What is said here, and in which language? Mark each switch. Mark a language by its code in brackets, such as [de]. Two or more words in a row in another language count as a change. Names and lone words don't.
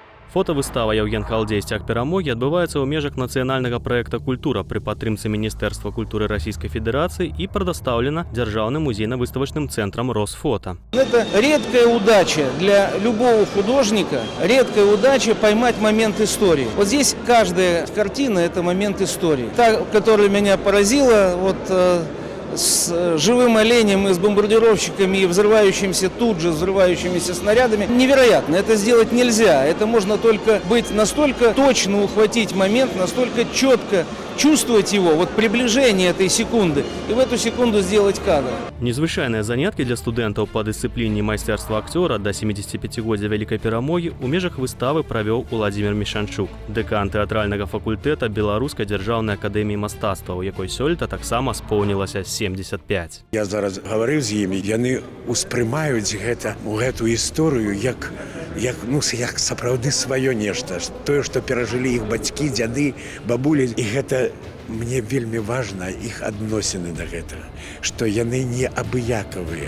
[be] Фотавыстава «Яўген Халдзей. Сцяг перамогі» адбываецца ў межах нацыянальнага праекта «Культура» пры падтрымцы Міністэрства культуры [ru] Российской Федерации и предоставлена [be] Дзяржаўным музейна- [ru] выставочным центром [be] Росфото. [ru] Это редкая удача для любого художника, редкая удача поймать момент истории. Вот здесь каждая картина – это момент истории. Та, которая меня поразила, с живым оленем и с бомбардировщиками и взрывающимися снарядами. Невероятно. Это сделать нельзя. Это можно только быть настолько точно ухватить момент, настолько четко чувствовать его, приближение этой секунды, и в эту секунду сделать кадр. [be] Незвычайныя заняткі для студэнтаў па дысцыпліне майстэрства акцёра да 75-годдзя Вялікай перамогі ў межах выставы правёў Уладзімір Мішанчук, дэкан тэатральнага факультэта Беларускай дзяржаўнай акадэміі мастацтва, у якой сёлета таксама споўнілася 75. Я зараз гаварыў з імі, яны ўспрымаюць гэту гісторыю як сапраўды сваё нешта, тое, што перажылі іх бацькі, дзяды, бабулі, і гэта мне вельмі важна іх адносіны да гэтага, што яны не абыякавыя.